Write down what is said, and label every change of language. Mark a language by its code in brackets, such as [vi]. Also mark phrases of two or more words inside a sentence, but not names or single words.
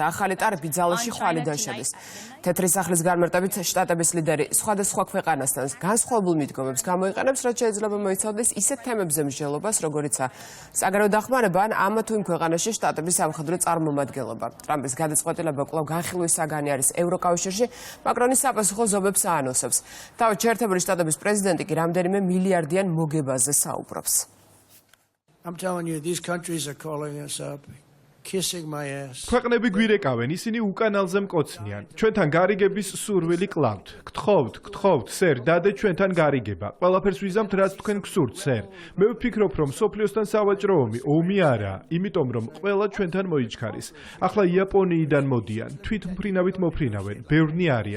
[ka] ახალი ტარიფი ძალაში ხვალიდან შედის. თეთრი სახლის განმარტებით შტატების ლიდერი სხვადასხვა ქვეყანასთან განსხვავებულ მიდგომებს გამოიყენებს, რაც შეიძლება მოიცავდეს ისეთ თემებზე მსჯელობას, როგორიცაა საგარეო დახმარება ან ამა თუ იმ ქვეყანაში შტატების სამხედრო წარმომადგენლობა. ტრამპის გადაწყვეტილება კვლავ განხილვის საგანი არის ევროკავშირში, მაკრონის საპასუხო ზომებს აანონსებს. თავად შეერთებული შტატების პრეზიდენტი კი რამდენიმე მილიარდიან მოგებაზე საუბრობს. [en] I'm telling you, these countries are calling us up, kissing my ass. [ka] ქვეყნები გვირეკავენ, ისინი უკანალზე მკოცნიან. ჩვენთან გარიგების სურვილი კლავთ. გთხოვთ, სერ, დადე ჩვენთან გარიგება. ყველაფერს ვიზამთ, რაც თქვენ გსურთ, სერ. მე ვფიქრობ, რომ სოფლიოსთან სავაჭრო ომი არაა, იმიტომ რომ ყველა ჩვენთან მოიჩქარის. ახლა იაპონიიდან მოდიან, თვითმფრინავით მოფრინავენ, ბევრნი არიან.